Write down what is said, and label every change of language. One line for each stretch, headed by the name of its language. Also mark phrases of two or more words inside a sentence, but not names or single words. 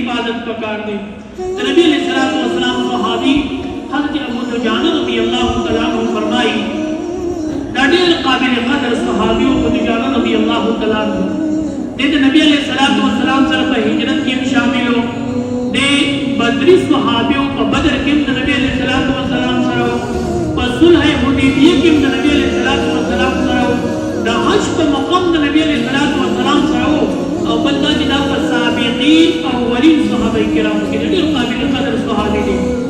Pashto: عادت پکار دی نبی
Arabic: علیہ الصلوۃ والسلام
Pashto: صحابی حضرت ابو دجانہ
Arabic: رضی اللہ تعالی عنہ
Pashto: فرمائی دا ډېر قابل قدر صحابی ابو دجانہ
Arabic: رضی اللہ تعالی عنہ
Pashto: د نبی
Arabic: علیہ الصلوۃ والسلام
Pashto: سره په هجرت کې شامل وو د بدری صحابی په بدر کې د نبی
Arabic: علیہ الصلوۃ والسلام
Pashto: سره په صلح حدیبیہ کې د نبی
Arabic: علیہ الصلوۃ والسلام
Pashto: سره د حج په مقام د نبی
Arabic: علیہ الصلوۃ والسلام
Pashto: سره او بل دا چې دا په سابقین اولین صحابه کرام کې ډېر قابل قدر صحابي دي